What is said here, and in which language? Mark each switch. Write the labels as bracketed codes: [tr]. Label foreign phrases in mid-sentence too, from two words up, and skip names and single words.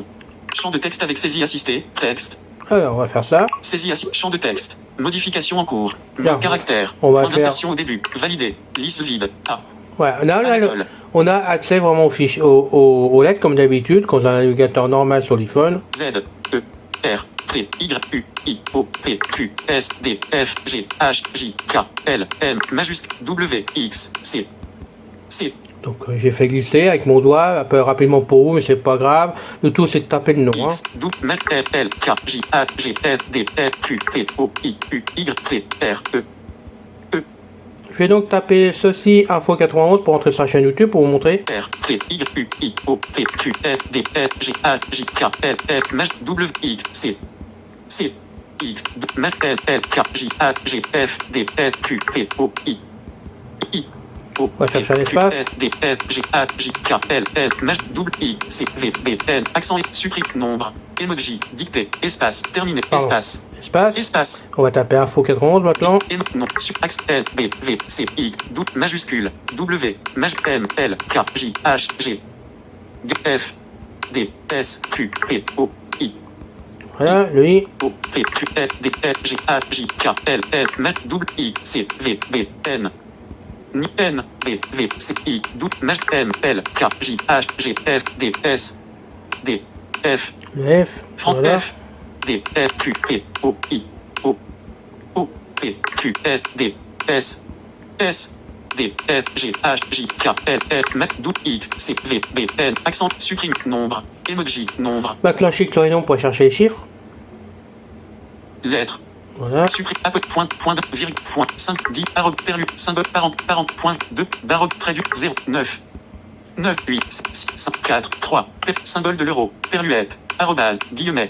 [fr] Champ de texte avec saisie assistée. Texte. Alors on va faire ça, Saisie assistée. Champ de texte. Modification en cours. Bien. Caractère. On va Point faire- d'insertion au début. Validé. Liste vide. A. voilà, À l'école. on a accès vraiment aux fichiers, aux lettres comme d'habitude, quand on a un navigateur normal sur l'iPhone. Z. E. R. T. Y. U. I. O. P. Q. S. D. F. G. H. J. K. L. M. Majuscule. W. X. C. C. Donc j'ai fait glisser avec mon doigt, un peu rapidement pour vous, mais c'est pas grave. Le tout c'est de taper le nom. Hein. X. W. L. L. K. J. A. G. S. D. F. Q. P. O. I. U. Y. T. R. E. Je vais donc taper ceci, Info 91, pour entrer sur la chaîne YouTube pour vous montrer. R. T. Y. U. I. O. P. Q. S. D. F. G. A. J. K. L. M. Maj. W. X. C. C. X. L. L. K. J. A. G. F. D. F. Q. P. O. I. I. O, On va chercher un espace. D, F, G, H, J, K, L, L, maj, double I, C, V, B, N, accent et supprime, nombre, emoji, dictée, espace, terminé, Pardon. espace, Espace. espace, On va taper info 91 maintenant. non, axe, L, B, V, C, I, double, majuscule, W, maj, M, L, K, J, H, G, G, F, D, S, Q, P, O, I, Voilà, lui. O, P, Q, L, D, F, G, H, J, K, L, L, maj, double I, C, V, B, N, Ni, N, B, V, C, I, double, maj, M, L, K, J, H, G, F, D, S, D, F, Le F. Franck Voilà. F, D, F, Q, P, O, I, O, O, P, Q, S, D, S, S, D, F, G, H, J, K, L, L, Mac, double X, C, V, B, N, accent, supprime, nombre, emoji, nombre, Maintenant, clique sur les noms pour chercher les chiffres. lettre, Voilà. supprime, point, virgule, point, 5, 10, arrobe, perlu, symbole, parent, point, 2, barre, trait du, 0, 9, 9, 8, 6, 5, 4, 3, symbole de l'euro, perluette, arrobase, guillemet,